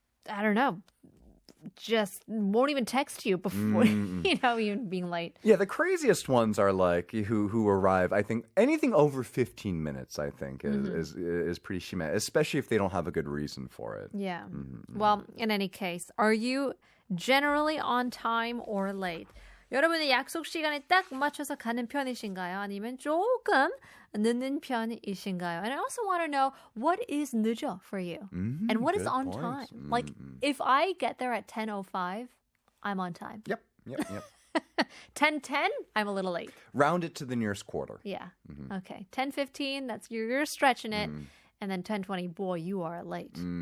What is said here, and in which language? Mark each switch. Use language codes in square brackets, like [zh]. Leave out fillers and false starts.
[en] I don't know, just won't even text you before, even being late. Yeah, the craziest ones are like who arrive. I think anything over 15 minutes, I think, is pretty shima, especially if they don't have a good reason for it. Yeah. Well, in any case, are you generally on time or late? [ko] 여러분의 약속 시간에 딱 맞춰서 가는 편이신가요? 아니면 조금 늦는 편이신가요? [en] And I also want to know, what is [ko] 늦어 [en] for you? And what is on time? Like, if I get there at 10:05, I'm on time. Yep. 10:10, I'm a little late. Round it to the nearest quarter. Yeah. Okay. 10:15, that's you're stretching it. And then 10:20, boy, you are late.